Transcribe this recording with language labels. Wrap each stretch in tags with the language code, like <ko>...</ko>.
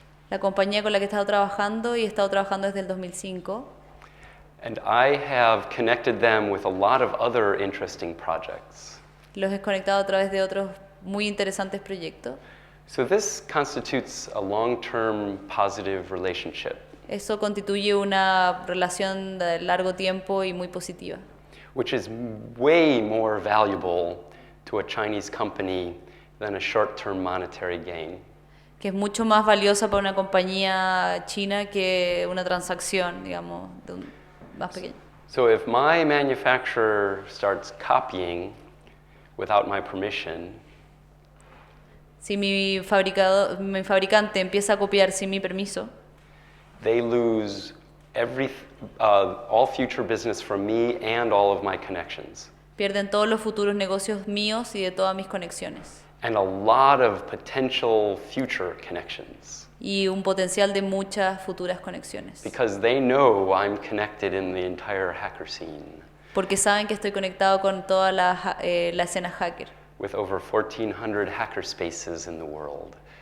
<es>La compañía con la que he estado trabajando y he estado trabajando desde el 2005.</es> <en>And I have connected them with a lot of other interesting projects.</en> <es>Los he conectado a través de otros muy interesantes proyectos.</es> <en>So this constitutes a long-term positive relationship,</en> <es>Eso constituye una relación de largo tiempo y muy positiva,</es> <en>which is way more valuable to a Chinese company than a short-term monetary gain.</en> <es>que es mucho más valiosa para una compañía china que una transacción, digamos, más pequeña.</es> <en>So if my manufacturer starts copying without my permission,</en> <es>Si mi fabricante empieza a copiar sin mi permiso,</es> <en>they lose all future business from me and all of my connections,</en> <es>pierden todos los futuros negocios míos y de todas mis conexiones.</es> <en>and a lot of potential future connections,</en> <es>Y un potencial de muchas futuras conexiones.</es> <en>because they know I'm connected in the entire hacker scene</en> <es>Porque saben que estoy conectado con toda la escena hacker.</es> <en>with over 1,400 hacker spaces in the world.</en>